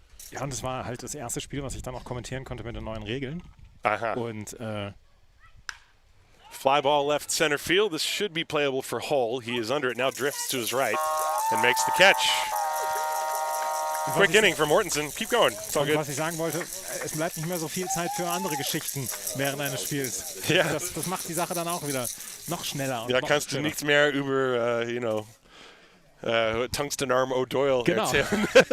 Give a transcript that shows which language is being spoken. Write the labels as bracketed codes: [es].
[de] Ja, und das war halt das erste Spiel, was ich dann auch kommentieren konnte mit den neuen Regeln. Aha. Und [en] fly ball left center field. This should be playable for Hull. He is under it now, drifts to his right, and makes the catch. Quick inning for Mortensen. Keep going. It's all good. [de] Was ich sagen wollte, es bleibt nicht mehr so viel Zeit für andere Geschichten während eines Spiels. Ja. Das macht die Sache dann auch wieder noch schneller. Und Ja, noch kannst du schneller. nichts mehr über, Tungstenarm O'Doyle erzählen.